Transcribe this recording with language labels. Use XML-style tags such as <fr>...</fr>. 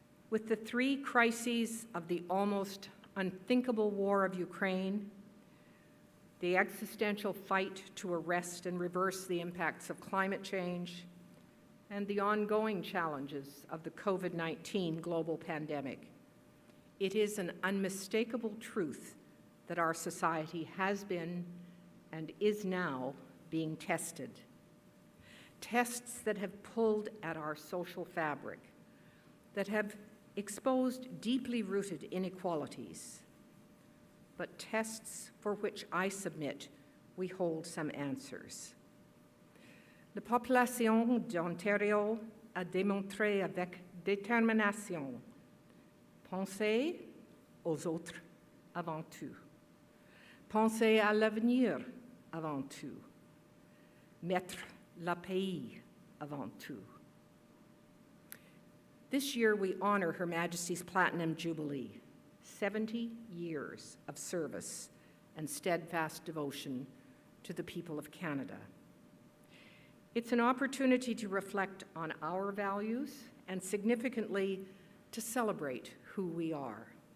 <en>With the three crises of the almost unthinkable war of Ukraine, the existential fight to arrest and reverse the impacts of climate change, and the ongoing challenges of the COVID-19 global pandemic, it is an unmistakable truth that our society has been and is now being tested. Tests that have pulled at our social fabric, that have exposed deeply rooted inequalities, but tests for which I submit we hold some answers.</en> <fr>La population d'Ontario a démontré avec détermination, penser aux autres avant tout, penser à l'avenir avant tout, mettre le pays avant tout.</fr> <en>This year we honor Her Majesty's Platinum Jubilee, 70 years of service and steadfast devotion to the people of Canada. It's an opportunity to reflect on our values and, significantly, to celebrate who we are.</en>